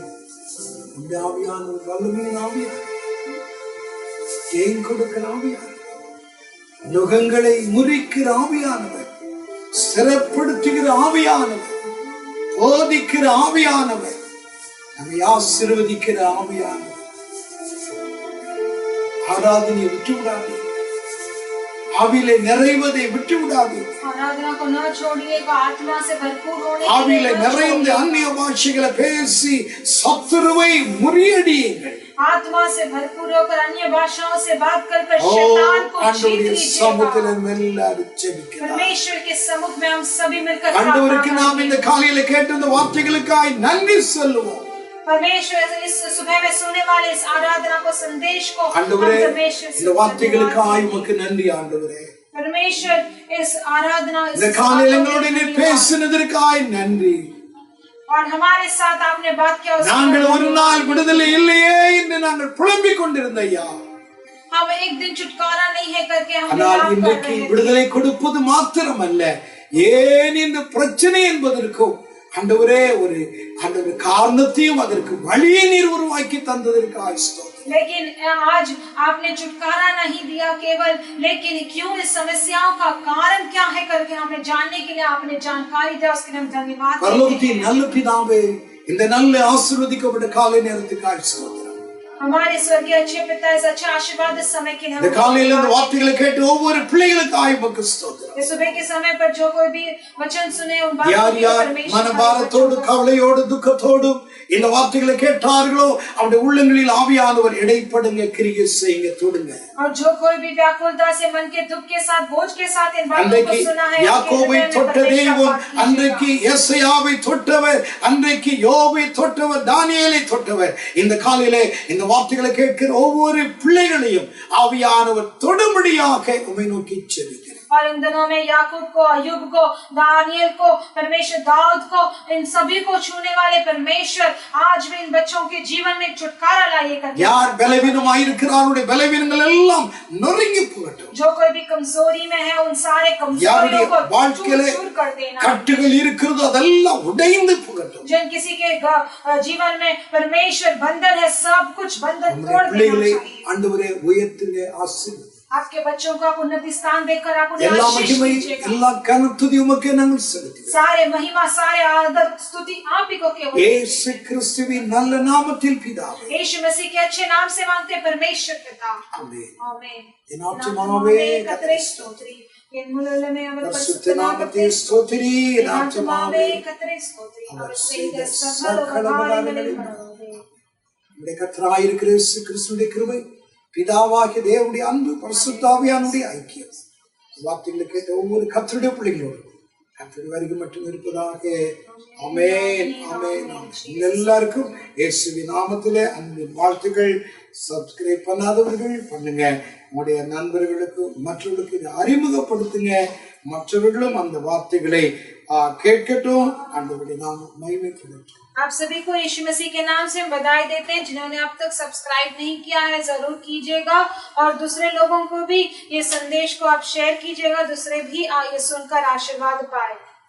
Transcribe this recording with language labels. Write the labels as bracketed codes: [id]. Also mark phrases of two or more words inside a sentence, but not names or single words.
[ta] இந்த ஆவியானவர் வல்லமையின் ஆவியானவர், ஜெயம் கொடுக்கிற ஆவியானவர், நுகங்களை முறிக்கிற ஆவியானவர், ஸ்திரப்படுத்துகிற ஆவியானவர், போதிக்கிற ஆவியானவர், நம்மை ஆசீர்வதிக்கிற ஆவியானவர். ஆராதனையை விட்டுவிடாதே. ஆவியிலே நிறைவதை விட்டு விடாதே. [hi] आराधना को न छोड़िएगा, आत्मा से भरपूर होने के [ta] ஆவியிலே [hi] लिए न [ta] நிறைந்து [hi] छोड़िएगा। [ta] அந்நிய பாஷைகளை பேசி சத்துருவை முறியடியுங்கள். [hi] आत्मा से भरपूर होकर अन्य भाषाओं से बात कर [ta] ஓ, [hi] शैतान को जीत [ta] ஆண்டவருடைய சமூகத்தில் [hi] लीजिएगा। [ta] எல்லாரும் ஜெபிக்கலாம். [hi] परमेश्वर के सम्मुख में हम सभी मिलकर [ta] ஆண்டவருக்கு [hi] प्रार्थना [ta] நாம் இந்த காலையில கேட்ட இந்த வார்த்தைகளுக்காய் நன்றி சொல்லுவோம். [hi] परमेश्वर इस सुबह में सुनने वाले इस आराधना को संदेश को हम [ta] ஆண்டவரே, [hi] परमेश्वर से [ta] இந்த வார்த்தைகளுக்காய் [hi] धन्यवाद [ta] உமக்கு நன்றி ஆண்டவரே. [hi] दें। परमेश्वर इस आराधना इस [ta] இந்த காலையில [hi] बातों [ta] எங்களோட [hi] में [ta] நீர் [hi] धन्यवाद। [ta] பேசினதற்காய் நன்றி. [hi] और हमारे साथ आपने बात किया उसके [ta] நாங்கள் [hi] लिए [ta] ஒரு நாள் விடுதலை இல்லையே என்று நாங்கள் புலம்பிக் கொண்டிருந்த ஐயா, [hi] हम एक दिन छुटकारा नहीं है करके हम [ta] ஆனால் [hi] विलाप कर [ta] இன்றைக்கு [hi] रहे थे। [ta] விடுதலை கொடுப்பது மாத்திரமல்ல, ஏன் இந்த பிரச்சனை என்பதற்கும் ஆண்டவரே ஒரு ஆண்டவர் காரணத்தையும் அதற்கு வழியை நீர் உருவாக்கி தந்ததற்காக ஸ்தோத்திரம். [hi] लेकिन आज आपने छुटकारा नहीं दिया केवल, लेकिन क्यों इस समस्याओं का कारण क्या है करके हमें जानने के लिए आपने जानकारी दिया, उसके लिए हम धन्यवाद देते [ta] பரலோகத்தின் [hi] हैं। [ta] நல்ல பிதாவே, இந்த நல்ல ஆசீர்வதிக்கப்பட்ட காலை நேரத்துக்காக ஸ்தோத்திரம். [hi] हमारे स्वर्गीय अच्छे पिता, इस अच्छे आशीर्वाद इस समय के लिए [ta] இந்த [hi] हम [ta] காலையில இந்த [hi] धन्यवाद [ta] வார்த்தைகளை கேட்டு ஒவ்வொரு பிள்ளைகளுக்காக உமக்கு ஸ்தோத்திரம். [hi] देते हैं। इस सुबह के समय पर जो कोई भी वचन सुने उन बातों [ta] யார் [hi] के लिए [ta] யார் [hi] परमेश्वर [ta] மனபாரத்தோடு [hi] का वचन [ta] கவலையோடு துக்கத்தோடு இந்த வார்த்தைகளை கேட்டார்களோ அவருடைய உள்ளங்களில் ஆவியானவர் இடைப்படுங்க, கிரியை செய்யுங்க, தொடுங்க. [hi] और जो कोई भी व्याकुलता से मन के दुख के साथ बोझ के साथ इन बातों को [ta] அன்றைக்கு [hi] सुना है, [ta] யாக்கோபை தொட்ட தெய்வம், அன்றைக்கு எசையாவை தொட்டவர், அன்றைக்கு யோபை தொட்டவர், தானியேலை தொட்டவர். இந்த காலையிலே இந்த வார்த்தைகளை கேட்கிற ஒவ்வொரு பிள்ளைகளையும் ஆவியானவர் தொடும்படியாக உம்மை நோக்கி செபிக்கிறேன். [hi] और इन दिनों में याकूब को, अय्यूब को, दानियल को, परमेश्वर दाऊद को, इन सभी को छूने वाले परमेश्वर आज भी इन बच्चों के जीवन में छुटकारा लाइए करके। [ta] யார் பலவீனமாய் இருக்கிறாருடைய பலவீனங்கள் எல்லாம் நொறுங்கி போகட்டும். [hi] जो कोई भी कमजोरी में है उन सारे [ta] யாருடைய [hi] कमजोरियों को [ta] வாழ்க்கையில [hi] चूर कर देना। [ta] கட்டுகள் இருக்கிறதோ அதெல்லாம் உடைந்து போகட்டும். [hi] जिन किसी के जीवन में परमेश्वर बंधन है, सब कुछ बंधन तोड़ देना [ta] பிள்ளைகளை [hi] चाहिए। [ta] ஆண்டவரே உயர்த்துங்க, ஆசீர்வதிங்க. [hi] आपके बच्चों को आप उन्नति स्थान देकर आप उन्हें [ta] எல்லா [hi] आशीष [ta] மகிமை [hi] दीजिएगा। [ta] எல்லா கனத்துதி உமக்கே நாங்கள் செலுத்துகிறோம். [hi] सारे महिमा, सारे आदर, स्तुति आप ही को केवल। [ta] இயேசு கிறிஸ்துவின் நல்ல நாமத்தில் பிதாவே, [hi] यीशु मसीह के अच्छे नाम से मांगते हैं परमेश्वर पिता। [ta] ஆமென். [hi] आमीन। [ta] என் ஆத்துமாவே கர்த்தரை ஸ்தோத்திரி, என் முழுவதுமே அவர் பரிசுத்த பரிசுத்த நாமத்தை நாமத்தை ஸ்தோத்திரி. என் என் ஆத்துமாவே ஆத்துமாவே கர்த்தரை ஸ்தோத்திரி, அவர் அவர் செய்த செய்த சகல சகல உபகாரங்களையும் உபகாரங்களையும் மறவாதே. நம்முடைய கர்த்தராயிருக்கிற இயேசு கிறிஸ்துவின் கிருபை, பிதாவாகிய தேவனுடைய அன்பு, பரிசுத்த ஆவியானவருடைய ஐக்கியம் வார்த்தைகளை கேட்ட ஒவ்வொரு கர்த்தருடைய பிள்ளைகளோடு கர்த்தருடைய வருகை மட்டும் இருப்பதாக. ஆமென், ஆமென், ஆமென். எல்லாருக்கும் இயேசுவின் நாமத்திலே அன்பின் வாழ்த்துக்கள். சப்ஸ்கிரைப் பண்ணாதவர்கள் பண்ணுங்க, உங்களுடைய நண்பர்களுக்கு மற்றவர்களுக்கு இதை அறிமுகப்படுத்துங்க, மற்றவர்களும் அந்த வார்த்தைகளை கேட்கட்டும். ஆண்டவருடைய நாமம் மகிமைப்படட்டும். [hi] आप सभी को यीशु मसीह के नाम से बधाई देते हैं। जिन्होंने अब तक सब्सक्राइब नहीं किया है जरूर कीजिएगा, और दूसरे लोगों को भी ये संदेश को आप शेयर कीजिएगा, दूसरे भी ये सुनकर आशीर्वाद पाए।